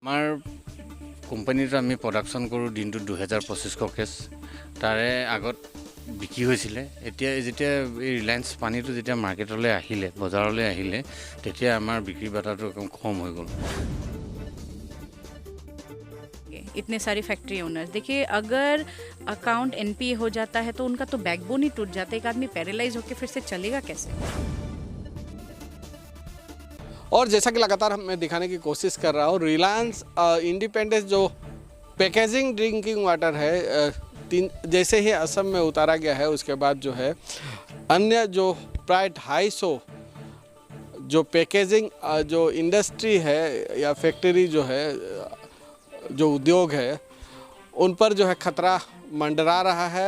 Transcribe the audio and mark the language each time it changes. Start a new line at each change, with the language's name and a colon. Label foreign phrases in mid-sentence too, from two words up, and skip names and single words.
Assamese: আমাৰ কোম্পানীটো আমি প্ৰডাকশ্যন কৰোঁ দিনটোত 2500 কেছ। তাৰে আগত বিক্ৰী হৈছিলে। এতিয়া যেতিয়া এই ৰিলায়েন্স পানীটো যেতিয়া মাৰ্কেটলৈ আহিলে, বজাৰলৈ আহিলে, তেতিয়া আমাৰ বিক্ৰী বাটাটো একদম কম হৈ গ'ল।
Hindi: इतने सारे
English: factory owners,
Hindi: देखिए अगर
English: account NPA
Hindi: हो जाता है तो उनका तो बैकबोन ही टूट जाता है। एक आदमी पैरालाइज होकर फिर से चलेगा कैसे? और जैसा कि लगातार मैं दिखाने की कोशिश कर रहा हूँ, रिलायंस इंडिपेंडेंस जो
English: packaging drinking water
Hindi: है, जैसे ही असम में उतारा गया है उसके बाद जो है अन्य जो प्राय 250 जो पैकेजिंग जो इंडस्ट्री है या फैक्ट्री जो है, जो उद्योग है, उन पर जो है खतरा मंडरा रहा है।